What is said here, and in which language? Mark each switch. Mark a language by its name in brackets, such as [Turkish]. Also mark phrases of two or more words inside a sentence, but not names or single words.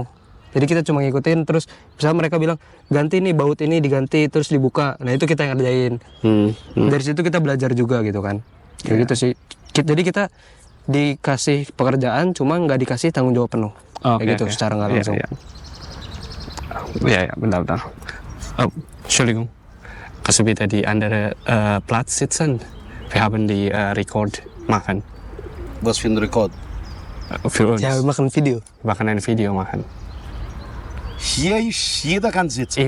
[Indonesian] Jadi kita cuma ngikutin, terus misalnya mereka bilang ganti nih baut ini diganti terus dibuka, nah itu kita yang ngerjain. Dari situ kita belajar juga gitu kan, kayak gitu sih. Jadi kita dikasih pekerjaan cuma nggak dikasih tanggung jawab penuh, kayak gitu secara nggak langsung. Ja, benar. [German] Oh, Entschuldigung. Kannst du bitte die andere Platz sitzen? Wir haben die Rekord machen. Was für ein Rekord? Für uns. Ja, wir machen Video. Wir machen ein Video machen. Hier ist, jeder kann sitzen.